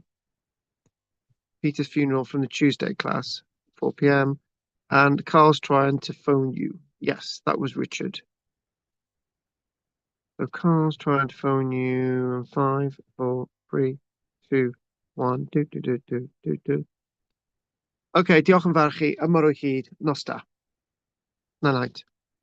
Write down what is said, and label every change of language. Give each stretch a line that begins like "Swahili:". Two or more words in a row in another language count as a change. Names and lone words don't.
English: Peter's funeral from the Tuesday class, 4 p.m. And Carl's trying to phone you. Yes, that was Richard. So Carl's trying to phone you. 5, 4, 3, 2, 1.
Welsh: Do. Okay, diolch yn fawr chi. Ymorwch hyd. Nos da. Na night.